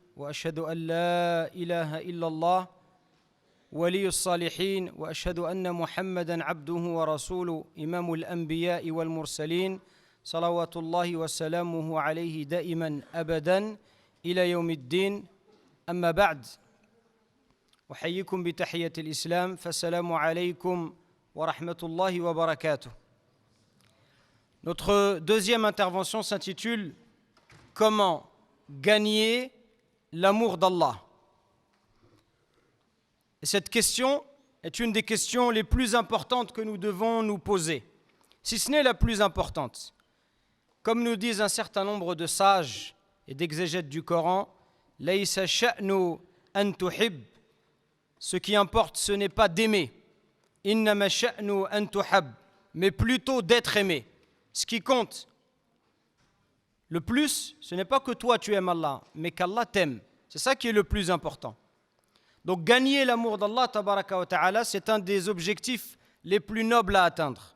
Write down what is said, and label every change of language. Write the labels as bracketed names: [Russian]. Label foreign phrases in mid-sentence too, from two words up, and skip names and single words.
[Arabic] وأشهد أن لا إله إلا الله ولي الصالحين وأشهد أن محمدًا عبده ورسوله إمام الأنبياء والمرسلين صلوات الله وسلامه عليه دائمًا أبدًا إلى يوم الدين أما بعد أحييكم بتحية الإسلام فالسلام عليكم ورحمة الله وبركاته. [French] Notre deuxième intervention s'intitule « Comment gagner l'amour d'Allah ?» Et cette question est une des questions les plus importantes que nous devons nous poser, si ce n'est la plus importante. Comme nous disent un certain nombre de sages et d'exégètes du Coran, « [Arabic] ليس الشأن أن تحب [French] » Ce qui importe, ce n'est pas d'aimer, « [Arabic] إنما الشأن أن تحب [French] » mais plutôt d'être aimé. Ce qui compte le plus, ce n'est pas que toi tu aimes Allah, mais qu'Allah t'aime. C'est ça qui est le plus important. Donc gagner l'amour d'Allah, [Arabic] تبارك وتعالى, [French] c'est un des objectifs les plus nobles à atteindre.